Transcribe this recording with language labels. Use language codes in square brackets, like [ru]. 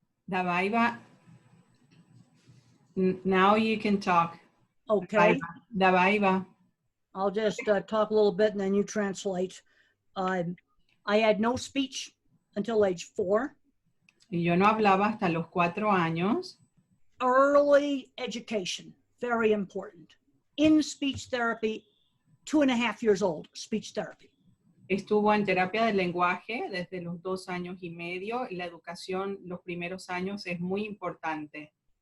[en] Dabaiba, now you can talk. Okay, Dabaiba. I'll just talk a little bit and then you translate. I had no speech until age 4. [es] Yo no hablaba hasta los 4 años. [en] Early education, very important. In speech therapy, 2.5 years old, speech therapy. [es] Estuvo en terapia del lenguaje desde los 2 años y medio. Y la educación, los primeros años, es muy importante.